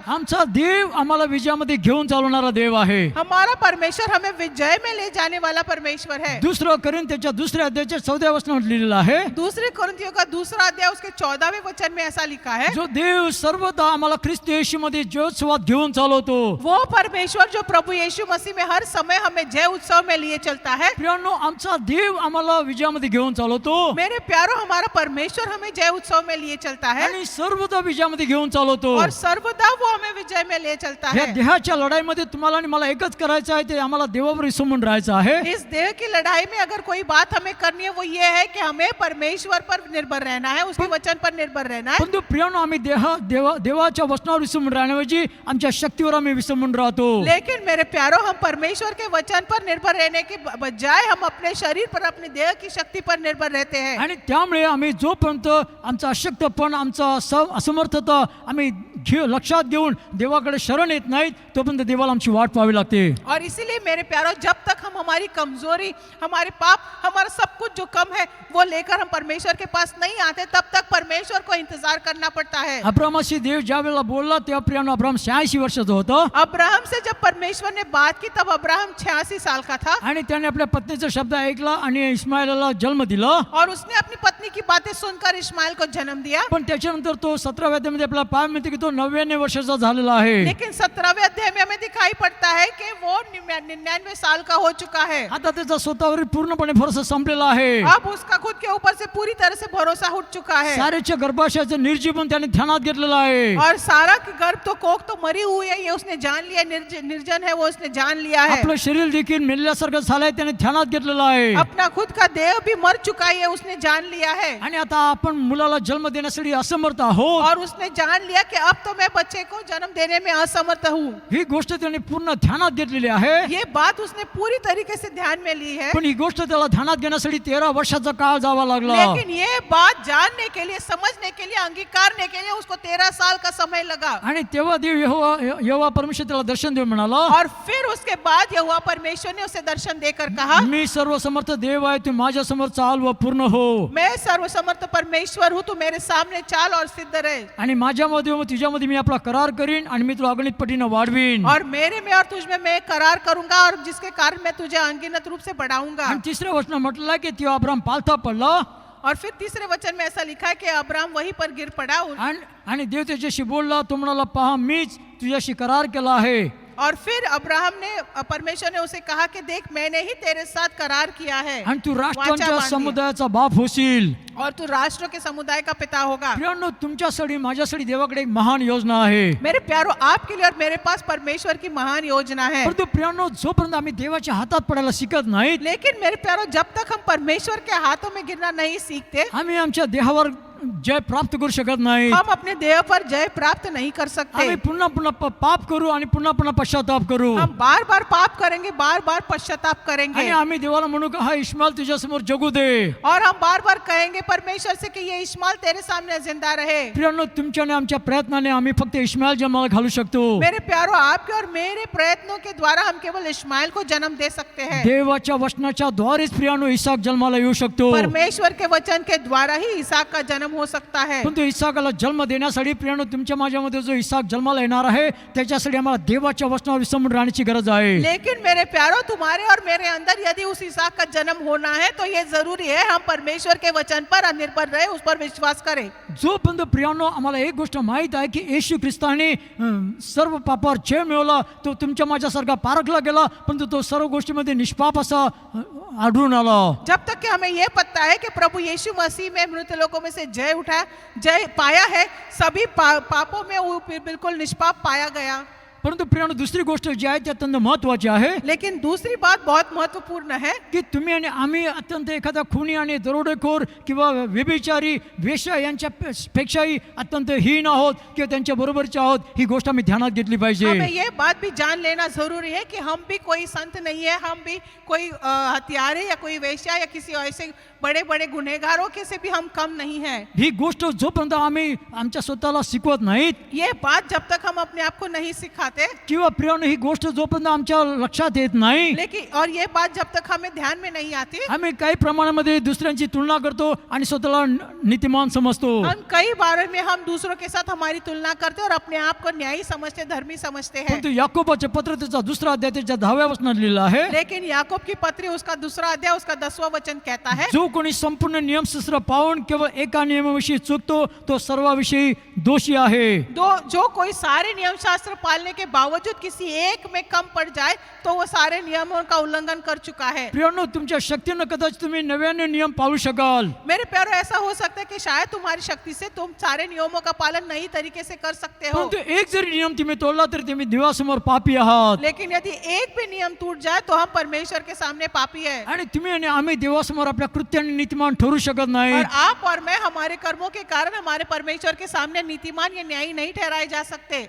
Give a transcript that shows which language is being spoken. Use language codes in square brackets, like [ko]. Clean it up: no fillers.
[mr] आमचा देव आम्हाला विजयामध्ये घेऊन चालवणारा देव आहे. [hi] हमारा परमेश्वर हमें विजय में ले जाने वाला परमेश्वर है। [mr] दुसरं कोरिन्थीच्या दुसऱ्या अध्यायाच्या 14व्या वचनात लिहिलेलं आहे, [hi] दूसरे कोरिन्थियों का दूसरा अध्याय उसके 14वें वचन में ऐसा लिखा है, [mr] जो देव सर्वदा आम्हाला ख्रिस्त येशूमध्ये जयोत्सवात घेऊन चालवतो. [hi] वो परमेश्वर जो प्रभु यीशु मसीह में हर समय हमें जय उत्सव में लिए चलता है। [mr] प्रियानो, आमचा देव आम्हाला विजयामध्ये घेऊन चालवतो [hi] मेरे प्यारो, हमारा परमेश्वर हमें जय उत्सव में लिए चलता है [mr] आणि सर्वदा विजयामध्ये घेऊन चालवतो. [hi] और सर्वदा वो हमें विजय में ले चलता या है। [mr] देहाच्या लढाईमध्ये तुम्हाला आणि मला एकच करायचं आहे, ते आम्हाला देवावर विसंबून राहायचं आहे. [hi] इस देह की लड़ाई में अगर कोई बात हमें करनी है, वो ये है कि हमें परमेश्वर पर निर्भर रहना है, उसके वचन पर निर्भर रहना है। [mr] परंतु प्रियानो, आम्ही देवाच्या वचनावर विसंबून राहण्याऐवजी आमच्या शक्तीवर आम्ही विसंबून राहतो. [hi] लेकिन मेरे प्यारो, हम परमेश्वर के वचन पर निर्भर रहने के बजाय हम अपने शरीर पर, अपने देह की शक्ति पर निर्भर रहते हैं। [mr] आणि त्यामुळे आम्ही जोपर्यंत आमचा अशक्तपण, आमचा असमर्थता आम्ही लक्षात घेऊन देवाकडे शरण येत नाहीत, तोपर्यंत देवाला आमची वाट पाहावी लागते. [hi] और इसीलिए मेरे प्यारो, जब तक हम हमारी कमजोरी, हमारे पाप, हमारा सब कुछ जो कम है वो लेकर हम परमेश्वर के पास नहीं आते, तब तक परमेश्वर को इंतजार करना पड़ता है। [mr] अब्रामाशी देव ज्या वेळेला बोलला तेव्हा प्रियानो, अब्राम 86 वर्षाचा होता [hi] अब्राहम से जब परमेश्वर ने बात की, तब अब्राहम 86 साल का था [mr] आणि त्याने आपल्या पत्नीचा शब्द ऐकला आणि इस्माईलला जन्म दिला. [hi] और उसने अपनी पत्नी की बातें सुनकर इस्माइल को जन्म दिया। [mr] पण त्याच्यानंतर तो 17व्या अध्यायामध्ये आपल्याला पाहायला मिळते की तो 99 वर्षाचा झालेला आहे. [hi] लेकिन 17वें अध्याय में हमें दिखाई पड़ता है कि वो 99 साल का हो चुका है। [mr] आता त्याचा स्वतःवर पूर्णपणे भरोसा संपलेला आहे. [hi] अब उसका खुद के ऊपर से पूरी तरह से भरोसा उठ चुका है। [mr] सारेच्या गर्भाशयाचं निर्जीवन त्याने ध्यानात घेतलेलं आहे. [hi] और सारा की गर्भ तो कोख तो मरी हुई है, ये उसने जान लिया, निर्जन है वो उसने जान लिया है। [mr] आपलं शरीर देखील मेलेल्यासारखं झालंय त्याने ध्यानात घेतलेलं आहे. [hi] अपना खुद का देह भी मर चुका है, उसने जान लिया है। [mr] आणि आता आपण मुलाला जन्म देण्यासाठी असमर्थ आहोत. [hi] और उसने जान लिया कि अब तो मैं बच्चे को जन्म देने में असमर्थ हूँ। [mr] ही गोष्ट त्याने पूर्ण ध्यानात घेतलेली आहे. [hi] ये बात उसने पूरी तरीके से ध्यान में ली है। [mr] पण ही गोष्ट त्याला ध्यानात घेण्यासाठी 13 वर्षाचा काळ जावा लागला. [hi] लेकिन ये बात जानने के लिए, समझने के लिए, अंगीकारने के लिए उसको 13 साल का समय लगा। [mr] आणि तेव्हा देव यहोवा परमेश्वर त्याला दर्शन देऊन म्हणाला, [hi] और फिर उसके बाद यहोवा परमेश्वर ने उसे दर्शन देकर कहा, [mr] मी सर्वसमर्थ देव आहे, तू माझ्या समोर चाल व पूर्ण हो. [hi] मैं सर्वसमर्थ परमेश्वर हूँ, तू मेरे सामने चाल और सिद्ध रहे। [mr] आणि माझ्यामध्ये व तुझ्यामध्ये मी आपला करार करीन आणि मी तुला अगणित पटीनं वाढवीन. [hi] और मेरे में और तुझ में मैं करार करूंगा, और जिसके कारण मैं तुझे अनगिनत रूप से बढ़ाऊंगा। [mr] आणि तिसऱ्या वचनात म्हटलं आहे की तेव्हा अब्राम पालथा पडला [hi] और फिर तीसरे वचन में ऐसा लिखा है कि अब्राहम वहीं पर गिर पड़ा। [mr] आणि देव त्याच्याशी बोलला, तो म्हणाला, पहा मीच तुझ्याशी करार केला आहे. [hi] और फिर अब्राहम ने, परमेश्वर ने उसे कहा कि देख, मैंने ही तेरे साथ करार किया है [mr] आणि तू राष्ट्रांच्या वाचा बांधी। समुदायाचा बाप होशील. [hi] और तू राष्ट्रों के समुदाय का पिता होगा। [mr] प्रियांनो, तुमच्यासाठी माझ्यासाठी देवाकडे एक महान योजना आहे. [hi] मेरे प्यारो, आपके लिए और मेरे पास परमेश्वर की महान योजना है। [mr] परंतु प्रियांनो, जोपर्यंत आम्ही देवाच्या हातात पडायला शिकत नाहीत, [hi] लेकिन मेरे प्यारो, जब तक हम परमेश्वर के हाथों में गिरना नहीं सीखते, [mr] आम्ही आमच्या देहावर जय प्राप्त करू शकत नाही. [hi] हम अपने देह पर जय प्राप्त नहीं कर सकते। [mr] आम्ही पुन्हा पुन्हा पाप करू आणि पुन्हा पुन्हा पश्चाताप करू. [hi] हम बार बार पाप करेंगे, बार बार पश्चाताप [mr] आणि [hi] करेंगे। [mr] आम्ही देवाला म्हणू का, हा इस्माईल तुझ्या समोर जगू दे. [hi] और हम बार बार कहेंगे परमेश्वर से कि ये इस्माइल तेरे सामने जिंदा रहे। [mr] प्रियांनो, तुमच्या आणि आमच्या प्रयत्नाने आम्ही फक्त इस्माईल जन्माला घालू शकतो. [hi] मेरे प्यारो, आपके और मेरे प्रयत्नों के द्वारा हम केवल इस्माइल को जन्म दे सकते हैं। [mr] देवाच्या वचनाच्या द्वारेच प्रियांनो इसाक जन्माला येऊ शकतो. [hi] परमेश्वर के वचन के द्वारा ही इसहाक का जन्म हो सकता है। [mr] पण तो इसाकाला जन्म देण्यासाठी प्रियानो तुमच्या माझ्यामध्ये जो इसाक जन्माला येणार आहे त्याच्यासाठी आम्हाला देवाच्या वचनावर विसंबून राहण्याची गरज आहे. [hi] लेकिन मेरे प्यारो, तुम्हारे और मेरे अंदर यदि उस इसहाक का जन्म होना है तो ये जरूरी है हम परमेश्वर के वचन पर निर्भर रहे, उस पर विश्वास करें। [mr] जोपर्यंत प्रियानो आम्हाला एक गोष्ट माहीत आहे की येशू ख्रिस्ताने सर्व पापावर जय मिळवला, तो तुमच्या माझ्यासारखा पारखला गेला, परंतु तो सर्व गोष्टीमध्ये निष्पाप असा आढळून आला. [hi] जब तक कि हमें यह पता है कि प्रभु यीशु मसीह में मृत लोगों में से जय उठा, जय पाया है, सभी पापों में वो बिल्कुल निष्पाप पाया गया। [mr] परंतु प्रियानो दुसरी गोष्ट जी आहे ती अत्यंत महत्वाची आहे [hi] लेकिन दूसरी बात बहुत महत्वपूर्ण है [mr] की तुम्ही आणि आम्ही अत्यंत एखादा खुनी आणि दरोडेखोर किंवा व्यभिचारी वेश्या यांच्या पेक्षाही अत्यंत हीन आहोत किंवा त्यांच्या बरोबरचे आहोत, ही गोष्ट आम्ही ध्यानात घेतली पाहिजे. [hi] हमें ये बात भी जान लेना जरूरी है कि हम भी कोई संत नहीं है, हम भी कोई हत्यारे या कोई वेश्या या किसी ऐसे बड़े बड़े गुनहगारों के से भी हम कम नहीं है. [mr] ही गोष्ट जोपर्यंत आम्ही आमच्या स्वतःला शिकवत नाहीत, [hi] ये बात जब तक हम अपने आप को नहीं सिखाते, [mr] किंवा प्रियानो ही गोष्ट जोपर्यंत आमच्या लक्षात येत नाही, [hi] लेकिन और ये बात जब तक हमें ध्यान में नहीं आती, [mr] आम्ही काही प्रमाणामध्ये दुसऱ्यांची तुलना करतो आणि स्वतःला नीतिमान समजतो. [hi] हम कई बार में हम दूसरों के साथ हमारी तुलना करते और अपने आप को न्यायी समझते, धर्मी समझते हैं. [mr] परंतु याकोबाच्या पत्र त्याचा दुसरा अध्याय त्याच्या 10व्या वचनात लिहिलं आहे, [hi] लेकिन याकूब की पत्री उसका दूसरा अध्याय उसका 10वां वचन कहता है, [mr] जो कोणी संपूर्ण नियमशास्त्र पाहून केवळ एका नियमाविषयी चुकतो तो सर्वाविषयी दोषी आहे. [hi] जो कोई सारे नियम शास्त्र पालने के बावजूद किसी एक में कम पड़ जाए तो वो सारे नियमों का उल्लंघन कर चुका है. [mr] प्रियानो, तुमच्या शक्तीनं कदाचित तुम्ही 99 नियम पाळू शकाल, [hi] मेरे प्यारो, ऐसा हो सकता है कि शायद तुम्हारी शक्ति से तुम सारे नियमों का पालन नई तरीके से कर सकते हो, [mr] परंतु एक जरी नियम तुम्ही तोडला तर तुम्ही देवासमोर पापी आहात. [hi] लेकिन यदि एक भी नियम टूट जाए तो हम परमेश्वर के सामने पापी है. [mr] आणि तुम्ही आणि आम्ही देवासमोर आपल्या कृत्याने नीतिमान ठरू शकत नाही. [hi] और आप और मैं हमारे कर्मों के कारण हमारे परमेश्वर के सामने नीतिमान या न्यायी नहीं ठहराए जा सकते.